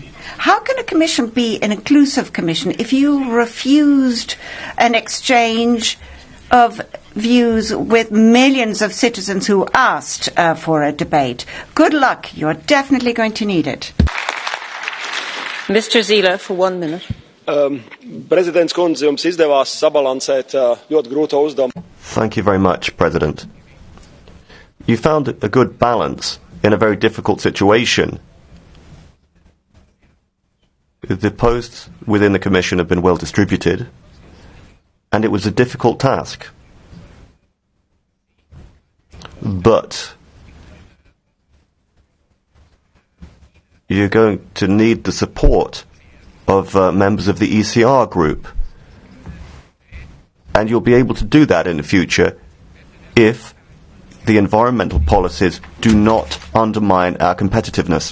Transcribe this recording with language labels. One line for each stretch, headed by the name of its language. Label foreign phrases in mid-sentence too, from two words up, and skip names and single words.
English: How can a commission be an inclusive commission if you refused an exchange of views with millions of citizens who asked for a debate? Good luck. You're definitely going to need it. Mr. Zila, for 1 minute.
Latvian: Prezidents kundze, jums izdevās sabalansēt ļoti grūto uzdevumu.
English: Thank you very much, President. You found a good balance in a very difficult situation. The posts within the Commission have been well distributed, and it was a difficult task. But you're going to need the support of members of the ECR group, and you'll be able to do that in the future if the environmental policies do not undermine our competitiveness.